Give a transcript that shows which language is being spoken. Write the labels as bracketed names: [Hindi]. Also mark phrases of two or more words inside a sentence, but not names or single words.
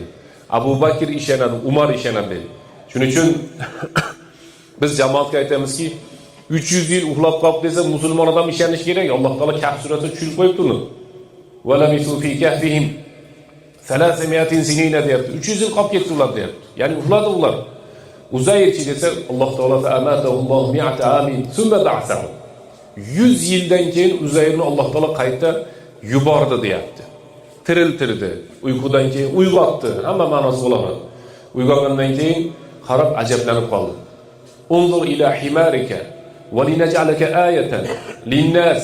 [Uzbek] Abu Bakr ishonadi, Umar ishonadi dedi. Shuning uchun biz jamoatga aytamizki, 300 yil uxlab qolib desa, musulmon odam ishonish kerak. Alloh taolo Kahf surasida tushirib qo'yibdi uni. [Arabic] ولبثوا في كهفهم 300 سنين [Uzbek] deyapti. 300 yil qolib ketdi ular deyapti. Ya'ni uxladi ular. Uzayrchi desa, Alloh taolo [Arabic] فأماته الله 100 عام ثم بعثه. [Uzbek] 100 yildan keyin Uzayrni Alloh taolo qayta yubordi deyapti. Tiriltirdi. Uyqudan keyin uyg'otdi. Hamma ma'nosi bo'laveradi. Uyg'ongandan keyin qarab ajablanib qoldi. [Arabic] انظر إلى حمارك ولنجعلك آية للناس.